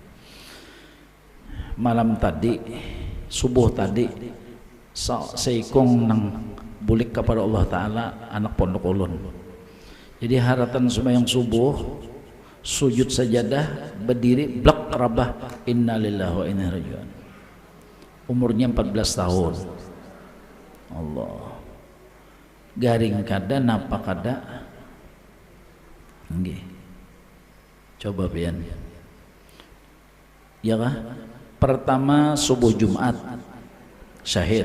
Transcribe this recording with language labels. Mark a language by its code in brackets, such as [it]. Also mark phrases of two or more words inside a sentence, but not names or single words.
[bjn] Malam tadi, subuh tadi, seikong nang bulik kepada Allah Taala anak pondok ulun. Jadi haratan sembahyang subuh, sujud sajadah, berdiri, blak rabah, [ar] innalillahi wa inna ilaihi raji'un. [bjn] Umurnya 14 tahun. Allah. Garing kada napa kada. Nggih. Coba pian. Ya kah? Pertama subuh Jumat syahid.